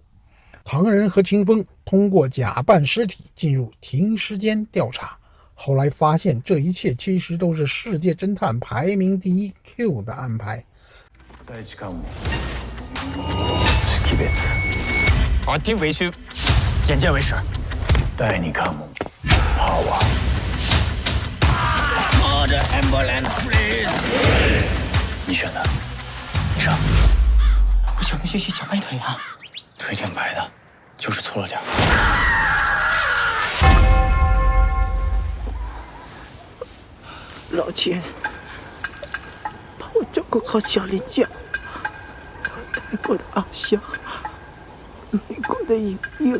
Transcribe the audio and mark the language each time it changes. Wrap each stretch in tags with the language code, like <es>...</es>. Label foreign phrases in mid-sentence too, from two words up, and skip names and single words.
<zh>唐人和秦风通过假扮尸体进入停尸间调查，后来发现这一切其实都是世界侦探排名第1 Q 的安排。</zh> <ja>第一関門識別</ja> <zh>耳听为虚，眼见为实。</zh> <ja>第二関門パワー。</ja> <en>Order ambulance please。</en> <zh>你选的，你上。我选个谢谢小白腿啊。腿挺白的，就是粗了点。老秦，帮我照顾好小林家，泰国的阿香，美国的莹莹。</zh>